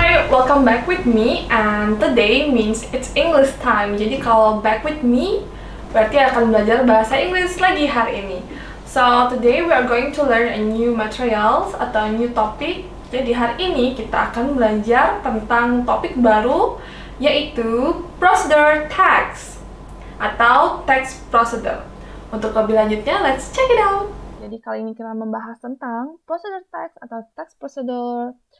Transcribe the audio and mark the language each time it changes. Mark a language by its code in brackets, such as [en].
[en] welcome back with me, and today means it's English time. [id] Jadi kalau [en] back with me [id] berarti akan belajar bahasa Inggris lagi hari ini. [en] So today we are going to learn a new materials atau new topic. [id] Jadi hari ini kita akan belajar tentang topik baru, yaitu procedure text atau text procedure. Untuk lebih lanjutnya, [en] let's check it out. [id] Jadi kali ini kita membahas tentang procedure text atau text procedure.